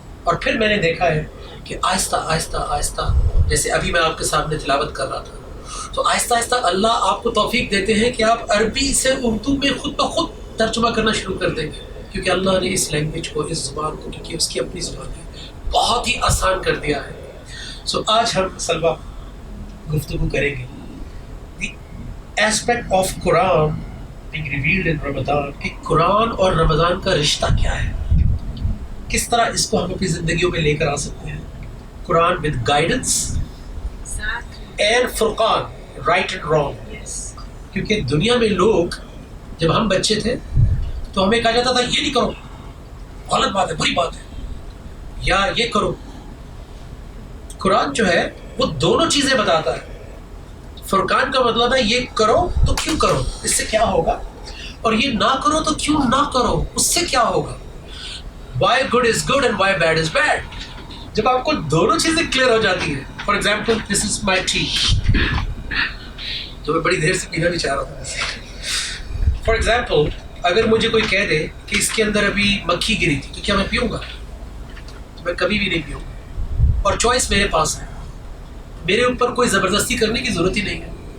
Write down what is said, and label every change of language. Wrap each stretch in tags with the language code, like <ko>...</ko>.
<ur>اور پھر میں نے دیکھا ہے کہ آہستہ آہستہ آہستہ, جیسے ابھی میں آپ کے سامنے تلاوت کر رہا تھا, تو آہستہ آہستہ اللہ آپ کو توفیق دیتے ہیں کہ آپ عربی سے اردو میں خود بخود ترجمہ کرنا شروع کر دیں گے, کیونکہ اللہ نے اس لینگویج کو, اس زبان کو, کیونکہ اس کی اپنی زبان ہے, بہت ہی آسان کر دیا ہے. سو آج ہم سلوا گفتگو کریں گے</ur> <en>the aspect of Quran being revealed in Ramzan,</en> <ur>کہ قرآن اور رمضان کا رشتہ کیا ہے, کس طرح اس کو ہم اپنی زندگیوں میں لے کر آ سکتے ہیں.</ur> <en>Quran with guidance and فرقان, right and wrong.</en> <ur>کیونکہ دنیا میں لوگ, جب ہم بچے تھے تو ہمیں کہا جاتا تھا یہ نہیں کرو, غلط بات ہے, بری بات ہے, یا یہ کرو. قرآن جو ہے وہ دونوں چیزیں بتاتا ہے. فرقان کا مطلب ہے یہ کرو تو کیوں کرو, اس سے کیا ہوگا, اور یہ نہ کرو تو کیوں نہ کرو, اس سے کیا ہوگا.</ur> <en>why good is good and why bad is bad.</en> <ur>جب آپ کو دونوں چیزیں کلیئر ہو جاتی ہیں,</ur> <en>for example this is my tea,</en> <ur>جو میں بڑی دیر سے پینا بھی چاہ رہا ہوں.</ur> <en>for example</en> <ur>اگر مجھے کوئی کہہ دے کہ اس کے اندر ابھی مکھی گری تھی, تو کیا میں پیوں گا؟ تو میں کبھی بھی نہیں پیوں گا, اور چوائس میرے پاس ہے, میرے اوپر کوئی زبردستی کرنے کی ضرورت ہی نہیں ہے.</ur>